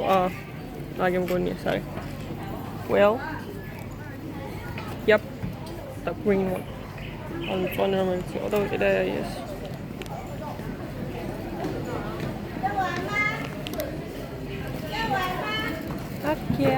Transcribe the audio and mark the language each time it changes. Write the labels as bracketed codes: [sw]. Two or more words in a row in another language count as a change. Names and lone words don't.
[ka] მაგე მგონია ეს არის. [en] Well. Yep. The green one. On the one [ka] რომელიც იყო და ვიყიდე ეს. აკია.